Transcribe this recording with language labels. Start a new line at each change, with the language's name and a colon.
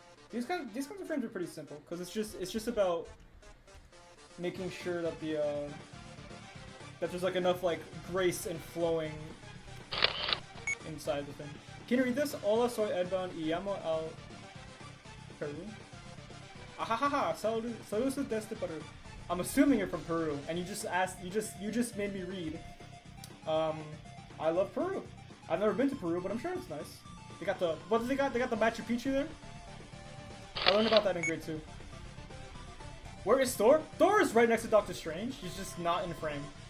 English: These kinds of frames are pretty simple, because it's just about making sure that that there's like enough like grace and flowing inside the thing. Can you read this?
Spanish: Hola, soy Edban y llamo al Peru. Ahahaha, saludos desde Peru.
English: I'm assuming you're from Peru, and you just made me read. I love Peru. I've never been to Peru, but I'm sure it's nice. They got the, what do they got? They got the Machu Picchu there? I learned about that in grade 2. Where is Thor? Thor is right next to Doctor Strange. He's just not in frame.